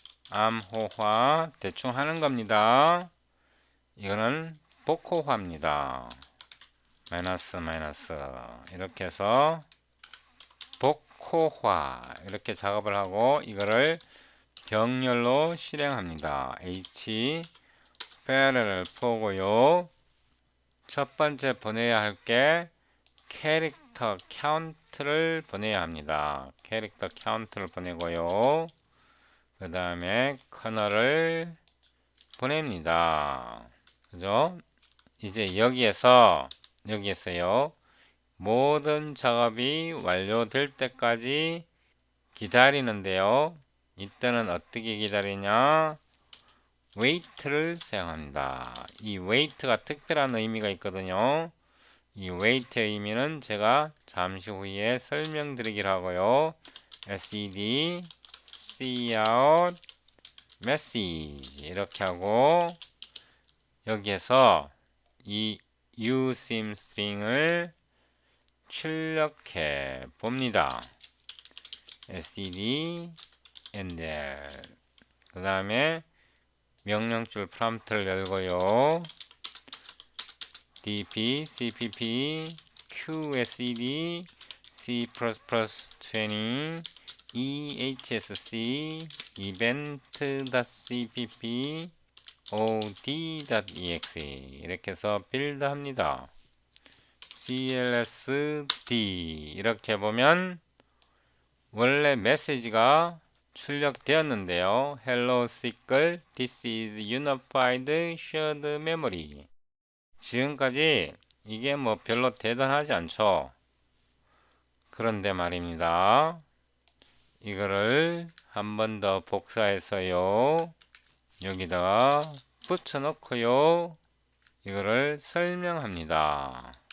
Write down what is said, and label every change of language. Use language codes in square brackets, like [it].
[ko] 암호화 대충 하는 겁니다. 이거는 복호화입니다. 마이너스 이렇게 해서 복호화 이렇게 작업을 하고 이거를 병렬로 실행합니다. H parallel 4고요. 첫 번째 보내야 할 게 캐릭터 카운트를 보내야 합니다. 캐릭터 카운트를 보내고요. 그 다음에 커널을 보냅니다. 그죠? 이제 여기에서요 모든 작업이 완료될 때까지 기다리는데요. 이때는 어떻게 기다리냐? wait를 사용합니다. 이 wait가 특별한 의미가 있거든요. 이 wait의 의미는 제가 잠시 후에 설명드리기로 하고요. sed cout message 이렇게 하고 여기에서 이 usim string을 출력해 봅니다. sed ender 그 다음에 명령줄 프롬프트를 열고요. dp cpp qsed c++20 ehsc event.cpp od.exe 이렇게 해서 빌드 합니다. clsd 이렇게 보면 원래 메시지가 출력되었는데요. [en] Hello SQL, this is unified shared memory. [ko] 지금까지 이게 뭐 별로 대단하지 않죠. 그런데 말입니다. 이거를 한 번 더 복사해서요. 여기다가 붙여놓고요. 이거를 설명합니다.